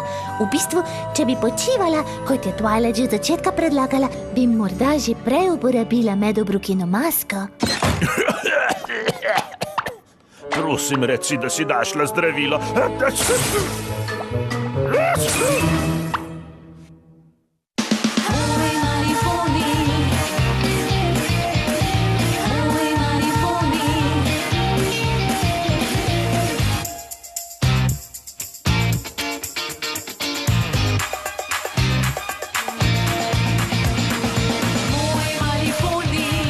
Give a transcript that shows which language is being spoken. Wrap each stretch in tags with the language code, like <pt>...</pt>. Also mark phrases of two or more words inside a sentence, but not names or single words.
<sl>V bistvu, če bi počivala, kot je Twilight že od začetka predlagala, bi morda že prej uporabila medobrukino masko. Prosim, reci, da si našla zdravilo. Oj, mali poni. Oj, mali poni. Oj, mali poni.</sl>